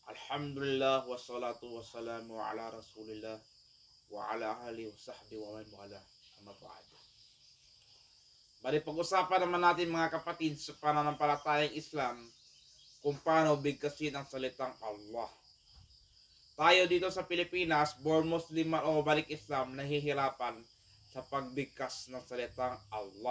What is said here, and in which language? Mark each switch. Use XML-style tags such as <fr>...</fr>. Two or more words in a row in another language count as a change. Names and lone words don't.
<ar>الحمد لله والصلاة والسلام على رسول الله وعلى آله وصحبه ومن والى. أما بعد.</ar> <tl>Bali pag-usapan naman natin mga kapatid sa pananampalatayang Islam kung paano bigkasin ang salitang Allah. Tayo dito sa Pilipinas,</tl> <en>born Muslim</en> <tl>man o balik Islam, nahihirapan sa pagbigkas ng salitang Allah.</tl>